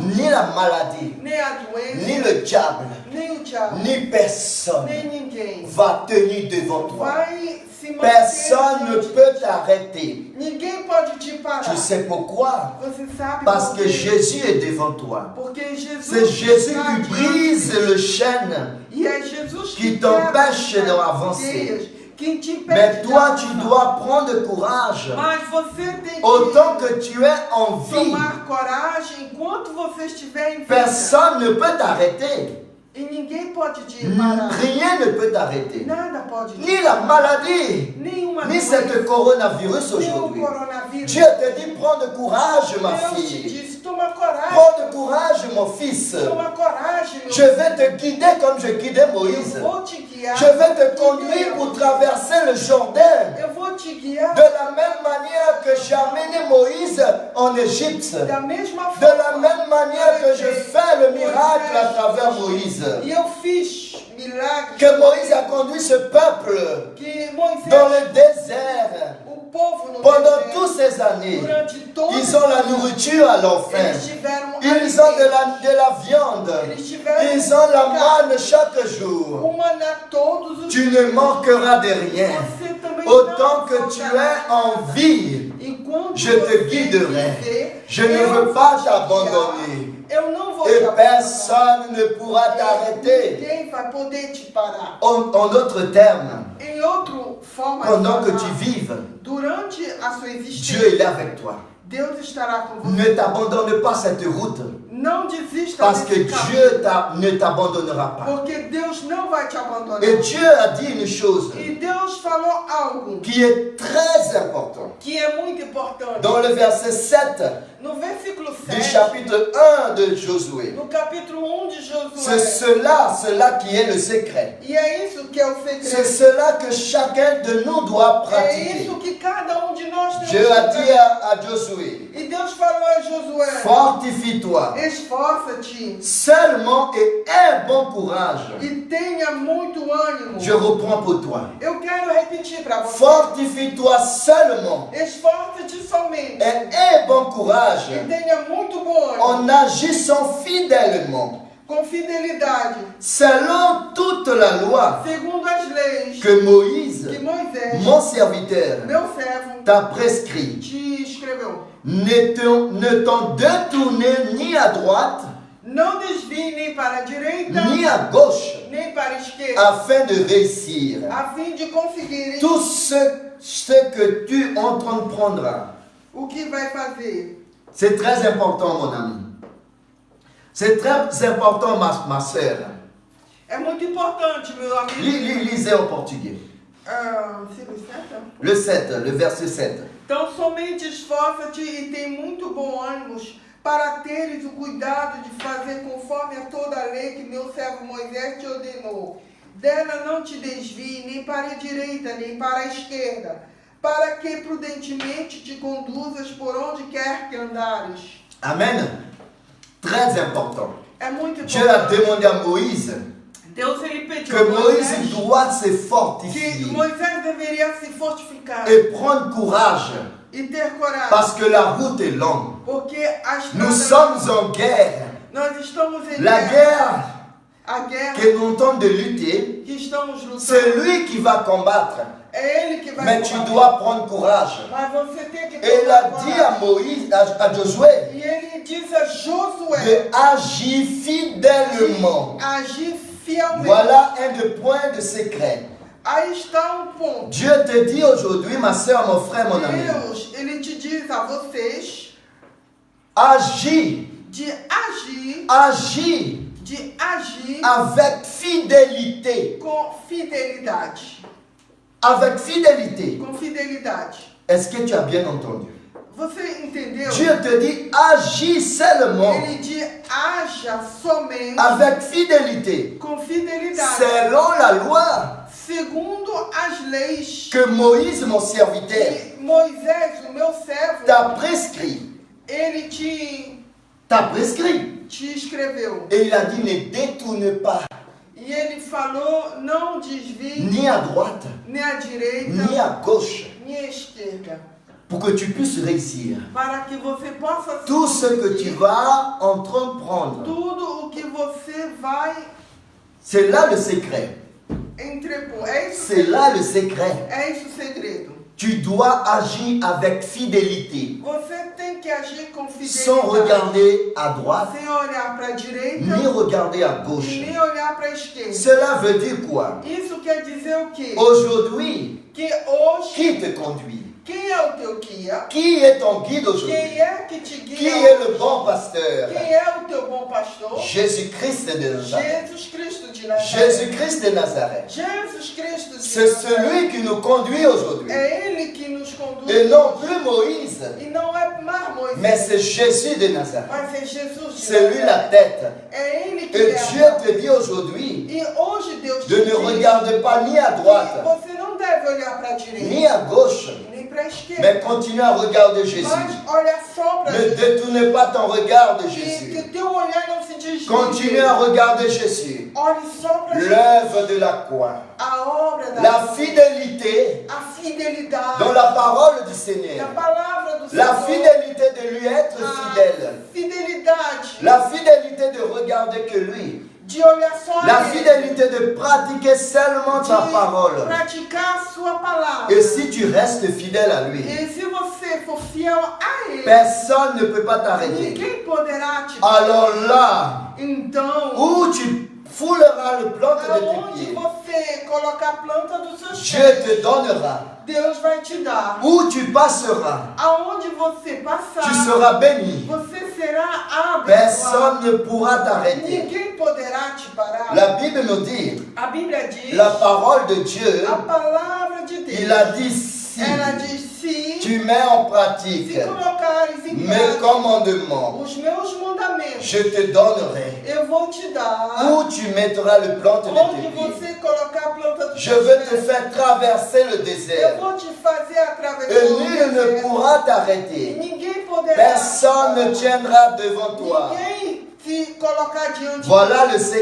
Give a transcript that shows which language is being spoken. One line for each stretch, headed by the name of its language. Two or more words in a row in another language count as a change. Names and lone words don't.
French: ni la maladie,
Portuguese: nem a doença,
French: ni le diable,
Portuguese: nem o diabo,
French: ni personne
Portuguese: nem ninguém
French: va tenir devant toi.
Portuguese: vai se manter.
French: Personne ne peut t'arrêter.
Portuguese: Ninguém pode te parar.
French: Tu sais pourquoi?
Portuguese: Você sabe
French: Parce
Portuguese: por
French: que
Portuguese: quê?
French: Jésus est devant toi.
Portuguese: Porque Jesus
French: C'est Jésus
Portuguese: está
French: qui
Portuguese: diante
French: brise
Portuguese: de
French: le
Portuguese: ti.
French: chêne.
Portuguese: E é Jesus
French: qui
Portuguese: que quebra
French: t'empêche
Portuguese: as
French: d'avancer.
Portuguese: cadeias, que te impede
French: Mais
Portuguese: de
French: toi, tu
Portuguese: avançar.
French: dois prendre courage.
Portuguese: Mas você tem
French: Autant que que tu es en vie,
Portuguese: tomar coragem enquanto você estiver em vida.
French: personne ne peut t'arrêter.
Portuguese: E ninguém pode te parar.
French: Rien ne peut t'arrêter.
Portuguese: Nada pode te
French: Ni la maladie,
Portuguese: Nenhuma
French: ni
Portuguese: doença,
French: ce coronavirus
Portuguese: nem o
French: aujourd'hui.
Portuguese: coronavírus.
French: Dieu te dit, prends de courage, ma
Portuguese: Deus te
French: fille.
Portuguese: disse, toma coragem.
French: Prends de courage, mon fils.
Portuguese: Toma coragem, meu
French: Je vais te guider comme je guidais Moïse.
Portuguese: Eu vou te guiar.
French: Je vais te conduire pour traverser le Jourdain.
Portuguese: Eu vou te guiar
French: De la même manière que j'ai amené Moïse en Égypte.
Portuguese: da mesma
French: De
Portuguese: forma.
French: la même manière que je fais le miracle à travers Moïse.
Portuguese: E eu fiz milagres.
French: Que Moïse a conduit ce peuple
Portuguese: Que Moisés,
French: dans le désert
Portuguese: o povo no
French: pendant
Portuguese: deserto,
French: toutes ces années.
Portuguese: durante todo
French: Ils ont la nourriture à leur faim.
Portuguese: eles tiveram
French: Ils ont de la viande.
Portuguese: Eles tiveram
French: Ils ont la manne chaque jour.
Portuguese: o maná todos os
French: Tu ne manqueras de rien.
Portuguese: Você também
French: Autant
Portuguese: não
French: que tu
Portuguese: faltará
French: es en vie,
Portuguese: Enquanto
French: je te
Portuguese: você
French: guiderai.
Portuguese: viver,
French: Je ne
Portuguese: eu
French: veux
Portuguese: vou
French: pas
Portuguese: te
French: t'abandonner.
Portuguese: guiar. Eu não vou
French: Et
Portuguese: te abandonar.
French: personne ne pourra t'arrêter.
Portuguese: Ninguém vai poder te parar.
French: En d'autres termes,
Portuguese: Em outra forma de
French: pendant que
Portuguese: falar,
French: tu vives,
Portuguese: durante a sua
French: Dieu
Portuguese: existência,
French: est avec toi.
Portuguese: Deus estará com você.
French: Ne t'abandonne pas cette route.
Portuguese: Não desista
French: Parce que
Portuguese: desse caminho.
French: Dieu ne t'abandonnera pas.
Portuguese: Porque Deus não vai te abandonar.
French: Et Dieu a dit une chose
Portuguese: E Deus falou algo
French: qui est très important.
Portuguese: que é muito importante.
French: Dans le verset 7
Portuguese: No versículo
French: du
Portuguese: 7,
French: chapitre 1 de Josué.
Portuguese: no capítulo 1 de
French: C'est
Portuguese: Josué.
French: cela qui est le secret.
Portuguese: E é isso que é o
French: C'est
Portuguese: segredo.
French: cela que chacun de nous doit
Portuguese: É
French: pratiquer.
Portuguese: isso que cada um de nós temos
French: Dieu a
Portuguese: que
French: dit
Portuguese: fazer.
French: à Josué,
Portuguese: E Deus falou a Josué:
French: fortifie-toi
Portuguese: esforça-te
French: seulement et aie bon courage.
Portuguese: e tenha muito ânimo.
French: Je reprends pour toi.
Portuguese: Eu quero repetir para você.
French: Fortifie-toi seulement
Portuguese: Esforça-te somente
French: et aie bon courage
Portuguese: e tenha muito bom ânimo,
French: en agissant fidèlement
Portuguese: com fidelidade,
French: selon toute la loi
Portuguese: segundo as leis
French: que Moïse,
Portuguese: que Moisés,
French: mon serviteur,
Portuguese: meu servo,
French: t'a prescrit.
Portuguese: te escreveu.
French: Ne t'en détourner ni à droite
Portuguese: Não desvie nem para a direita,
French: ni à gauche
Portuguese: nem para a esquerda,
French: afin de réussir
Portuguese: a fim de conseguir
French: tout ce que tu entreprendras.
Portuguese: o que vai fazer.
French: C'est très important, mon ami. C'est très important, ma soeur.
Portuguese: É muito importante, meu amigo.
French: Lisez au portugais.
Portuguese: Versículo 7.
French: Le 7, le verset 7.
Portuguese: Então somente esforça-te e tem muito bom ânimo para teres o cuidado de fazer conforme a toda a lei que meu servo Moisés te ordenou. Dela não te desvie nem para a direita nem para a esquerda, para que prudentemente te conduzas por onde quer que andares.
French: Amen. Très important.
Portuguese: É muito
French: Dieu a
Portuguese: importante.
French: demandé à Moïse
Portuguese: Deus ele pediu
French: que
Portuguese: a
French: Moïse
Portuguese: Moisés
French: doit se
Portuguese: que
French: fortifier
Portuguese: Moisés deveria se fortificar
French: et prendre courage
Portuguese: e ter coragem,
French: parce que la route est longue.
Portuguese: porque a
French: Nous
Portuguese: estrada,
French: sommes en guerre.
Portuguese: nós estamos em
French: La guerre
Portuguese: a guerra
French: que nous tentons de lutter,
Portuguese: que estamos lutando.
French: c'est lui qui va combattre.
Portuguese: É ele que vai
French: Mais tu
Portuguese: combater.
French: dois prendre courage.
Portuguese: Mas você tem que
French: Et
Portuguese: ter
French: il a
Portuguese: coragem.
French: dit à Moïse, à Josué,
Portuguese: E ele diz a Josué de agir fidèlement. de agir fielmente.
French: Voilà un des points de secret.
Portuguese: Aí está ponto.
French: Dieu te dit aujourd'hui, ma soeur, mon frère, mon ami,
Portuguese: Deus, ele te diz a vocês
French: agis,
Portuguese: de agir
French: avec fidélité.
Portuguese: com fidelidade.
French: Avec fidélité.
Portuguese: Com fidelidade.
French: Est-ce que tu as bien entendu?
Portuguese: Você entendeu?
French: Dieu te dit, agis seulement
Portuguese: Ele diz haja somente
French: avec fidélité,
Portuguese: com fidelidade.
French: selon la loi
Portuguese: Segundo as leis
French: que Moïse, mon serviteur,
Portuguese: que Moisés, o meu servo,
French: t'a prescrit.
Portuguese: ele te escreveu.
French: Et il a dit, ne détourne pas
Portuguese: E ele falou, não desvie
French: ni à droite,
Portuguese: nem à direita,
French: ni à gauche,
Portuguese: nem à esquerda,
French: pour que tu puisses réussir.
Portuguese: para que você possa
French: Tout ce que tu vas entreprendre,
Portuguese: tudo o que você vai
French: c'est là le secret.
Portuguese: entrepor. É isso,
French: C'est là le secret.
Portuguese: é isso o segredo.
French: Tu dois agir avec fidélité,
Portuguese: Você tem que agir com
French: sans
Portuguese: fidelidade,
French: regarder à droite,
Portuguese: sem olhar para a direita
French: ni regarder à
Portuguese: e
French: gauche.
Portuguese: nem olhar para a esquerda.
French: Cela veut dire quoi?
Portuguese: Isso quer dizer o quê?
French: Aujourd'hui,
Portuguese: Que hoje,
French: qui te conduit?
Portuguese: quem é o teu guia?
French: Qui est ton guide aujourd'hui?
Portuguese: Quem é que te
French: Qui
Portuguese: guia?
French: est le bon pasteur?
Portuguese: Quem é o teu bom pastor?
French: Jésus-Christ de Nazareth.
Portuguese: Jesus Cristo de Nazaré.
French: Jésus-Christ de Nazareth.
Portuguese: Jesus Cristo de
French: C'est
Portuguese: Nazaré.
French: celui qui nous conduit aujourd'hui.
Portuguese: É ele que nos conduz.
French: Et non plus Moïse,
Portuguese: E não é mais Moisés,
French: mais c'est Jésus de Nazareth.
Portuguese: mas é Jesus de
French: C'est lui la
Portuguese: Nazaré.
French: tête.
Portuguese: É ele que
French: Et
Portuguese: é.
French: Dieu te dit aujourd'hui
Portuguese: E hoje Deus te
French: de ne
Portuguese: diz
French: regarder pas ni à
Portuguese: que
French: droite,
Portuguese: você não deve olhar para a
French: ni
Portuguese: direita,
French: à gauche,
Portuguese: nem para a
French: mais
Portuguese: esquerda,
French: continue à regarder Jésus.
Portuguese: mas olha só para
French: Ne
Portuguese: Jesus.
French: détourne pas ton regard de
Portuguese: Que
French: Jésus.
Portuguese: teu olhar não se desvie.
French: Continue à regarder Jésus.
Portuguese: Olhe só para Jesus.
French: L'œuvre de la croix.
Portuguese: A obra da
French: La fidélité
Portuguese: a fidelidade
French: dans la parole du
Portuguese: da
French: Seigneur.
Portuguese: palavra do
French: La
Portuguese: Senhor.
French: fidélité de lui être
Portuguese: A
French: fidèle.
Portuguese: fidelidade
French: La fidélité de regarder que lui.
Portuguese: de olhar só
French: La
Portuguese: a ele,
French: fidélité de pratiquer seulement ta
Portuguese: de
French: parole.
Portuguese: praticar a sua palavra.
French: Et si tu restes fidèle à lui,
Portuguese: E se você for fiel a ele,
French: personne ne peut pas t'arrêter.
Portuguese: ninguém poderá te
French: Alors là
Portuguese: Então,
French: où tu foulera le plante de tes
Portuguese: Aonde
French: pieds.
Portuguese: você colocar a planta dos seus
French: Dieu
Portuguese: pés,
French: te donnera.
Portuguese: Deus vai te dar.
French: Où tu passeras,
Portuguese: Aonde você passar,
French: tu seras béni.
Portuguese: você será abençoado.
French: Personne ne pourra t'arrêter.
Portuguese: Ninguém poderá te parar.
French: La Bible nous dit,
Portuguese: A Bíblia diz,
French: la parole de Dieu,
Portuguese: a palavra de Deus,
French: il a dit si
Portuguese: ela diz, se
French: tu mets en pratique
Portuguese: colocares em
French: mes
Portuguese: prática
French: commandements,
Portuguese: os meus mandamentos,
French: je te donnerai.
Portuguese: eu vou te dar.
French: Où tu mettras le plante de
Portuguese: Onde
French: tes pieds.
Portuguese: você colocar a planta dos
French: Je
Portuguese: seus
French: veux te
Portuguese: pés,
French: faire traverser le
Portuguese: eu
French: désert.
Portuguese: vou te fazer atravessar
French: Et
Portuguese: o
French: nul ne
Portuguese: deserto.
French: pourra t'arrêter.
Portuguese: Ninguém poderá.
French: Personne ne tiendra devant toi.
Portuguese: Ninguém se colocar diante
French: Voilà
Portuguese: de
French: le
Portuguese: Deus.